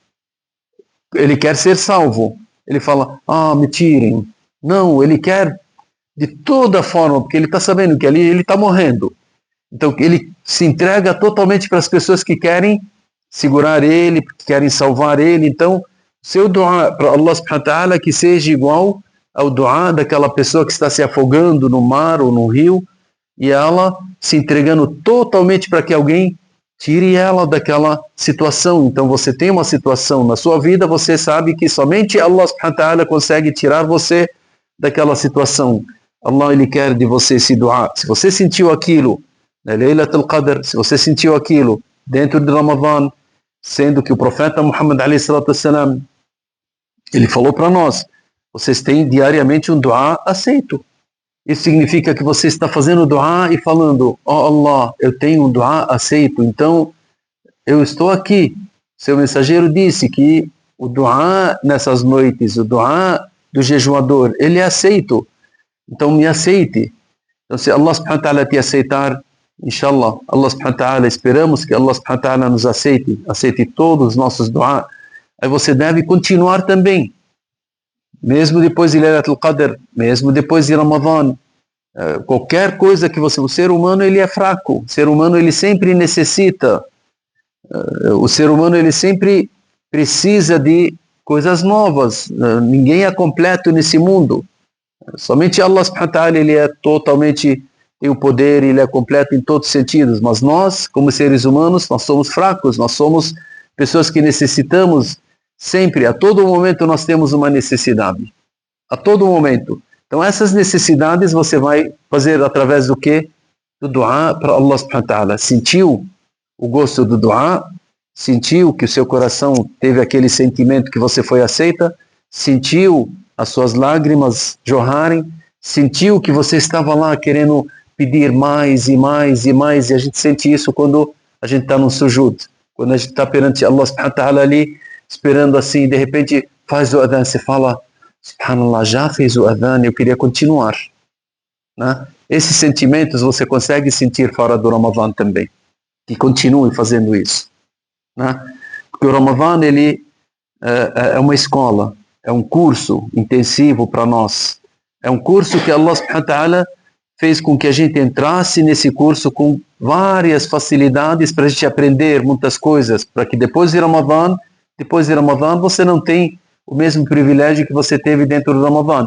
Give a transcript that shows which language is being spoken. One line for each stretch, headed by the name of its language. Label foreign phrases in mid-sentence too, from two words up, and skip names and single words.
Portuguese: Ele quer ser salvo. Ele fala, me tirem. Não, ele quer de toda forma, porque ele está sabendo que ali ele está morrendo. Então ele se entrega totalmente para as pessoas que querem segurar ele, que querem salvar ele. Então, seu dua para
Arabic: الله سبحانه وتعالى
Portuguese: que seja igual ao dua daquela pessoa que está se afogando no mar ou no rio, e ela se entregando totalmente para que alguém tire ela daquela situação. Então você tem uma situação na sua vida, você sabe que somente
Arabic: الله سبحانه وتعالى
Portuguese: consegue tirar você daquela situação. Allah, Ele quer de você esse dua. Se você sentiu aquilo na Laylatul Qadr, se você sentiu aquilo dentro de Ramadã, sendo que o profeta Muhammad
Arabic: عليه الصلاة والسلام,
Portuguese: ele falou para nós, vocês têm diariamente um dua aceito. Isso significa que você está fazendo dua e falando, Allah, eu tenho um dua aceito, então eu estou aqui. Seu mensageiro disse que o dua nessas noites, o dua do jejuador, ele é aceito. Então me aceite. Então se
Arabic: الله سبحانه وتعالى
Portuguese: te aceitar,
Arabic: إن شاء الله، الله سبحانه وتعالى,
Portuguese: esperamos que
Arabic: الله سبحانه وتعالى
Portuguese: nos aceite todos os nossos dua. Aí você deve continuar também. Mesmo depois de Laylatul Qadr, mesmo depois de Ramadã, qualquer coisa que você... O ser humano, ele é fraco. O ser humano, ele sempre necessita. O ser humano, ele sempre precisa de coisas novas. Ninguém é completo nesse mundo.
Arabic: Somente الله سبحانه وتعالى,
Portuguese: ele é totalmente... tem o poder, ele é completo em todos os sentidos. Mas nós, como seres humanos, nós somos fracos. Nós somos pessoas que necessitamos sempre, a todo momento nós temos uma necessidade. A todo momento. Então essas necessidades você vai fazer através do quê? Do dua para
Arabic: الله سبحانه وتعالى.
Portuguese: Sentiu o gosto do dua? Sentiu que o seu coração teve aquele sentimento que você foi aceita? Sentiu as suas lágrimas jorrarem? Sentiu que você estava lá querendo pedir mais e mais e mais? E a gente sente isso quando a gente está no sujud. Quando a gente está perante
Arabic: الله سبحانه وتعالى
Portuguese: ali, esperando assim, de repente faz o adhan, você fala, subhanallah, já fez o adhan, eu queria continuar. Né? Esses sentimentos você consegue sentir fora do Ramadã também, que continue fazendo isso. Né? Porque o Ramadã, ele é uma escola, é um curso intensivo para nós, é um curso que
Arabic: الله سبحانه وتعالى
Portuguese: fez com que a gente entrasse nesse curso com várias facilidades para a gente aprender muitas coisas, para que depois de Ramadã você não tem o mesmo privilégio que você teve dentro do Ramadã.